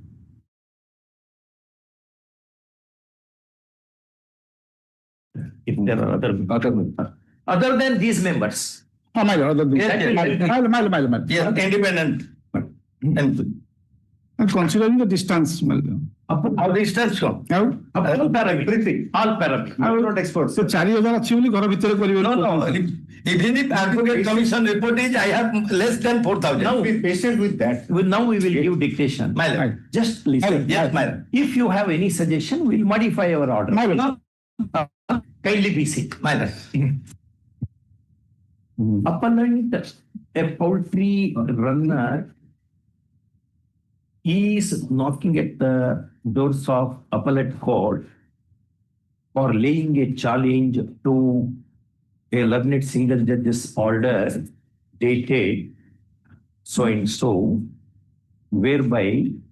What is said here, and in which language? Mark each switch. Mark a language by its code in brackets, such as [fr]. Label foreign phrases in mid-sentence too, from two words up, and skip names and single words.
[en] If there are other than these members. other than Yes, independent. and considering the distance. How distance from? All parameters. All parameters. I am not expert. [or] So 4,000 ଅଛି ବୋଲି ଘର ଭିତରେ କରିବେ. [en] No. Even if advocate commission report is, I have less than 4,000. Now be patient with that. Now we will give dictation. My lord, just listen. Yes, my lord. If you have any suggestion, we will modify our order. My lord. Kindly be seated. My lord. Appellant, a poultry runner, is knocking at the doors of appellate court for laying a challenge to a learned single judge's order dated so and so, whereby